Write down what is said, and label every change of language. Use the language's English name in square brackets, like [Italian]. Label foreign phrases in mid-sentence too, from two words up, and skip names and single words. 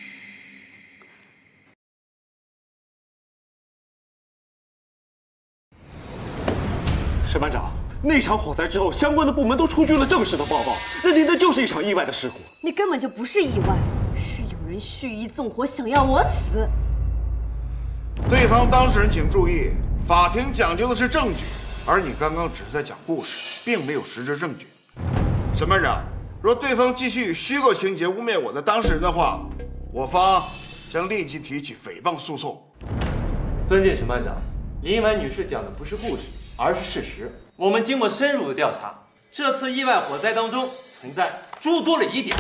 [Chinese] 沈班长，那场火灾之后，相关的部门都出具了正式的报告，认定那就是一场意外的事故。你根本就不是意外，是有人蓄意纵火，想要我死。对方当事人请注意，法庭讲究的是证据，而你刚刚只是在讲故事，并没有实质证据。沈班长，若对方继續以虛構情節污蔑我的當事人的話，我方將立即提起誹謗訴訟。尊敬沈班長，林婉女士講的不是故事，而是事實。我們經過深入的調查，這次意外火災當中存在諸多的疑點。